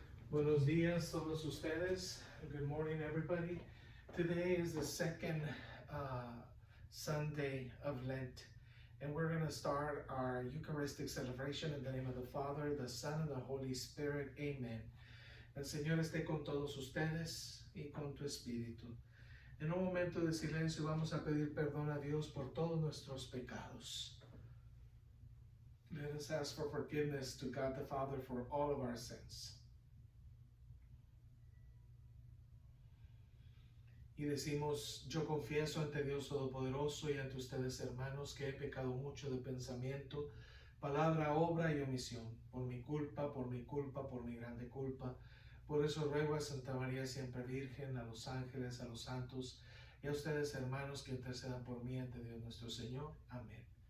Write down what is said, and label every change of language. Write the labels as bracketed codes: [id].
[es] Buenos días todos ustedes. [en] Good morning, everybody. Today is the second Sunday of Lent, and we're going to start our Eucharistic celebration in the name of the Father, the Son, and the Holy Spirit. Amen. [es] El Señor esté con todos ustedes y con tu espíritu. En un momento de silencio vamos a pedir perdón a Dios por todos nuestros pecados. [en] Let us ask for forgiveness to God the Father for all of our sins. [es] Y decimos, yo confieso ante Dios Todopoderoso y ante ustedes, hermanos, que he pecado mucho de pensamiento, palabra, obra y omisión, por mi culpa, por mi culpa, por mi grande culpa. Por eso ruego a Santa María siempre Virgen, a los ángeles, a los santos y a ustedes, hermanos, que intercedan por mí ante Dios nuestro Señor. Amén.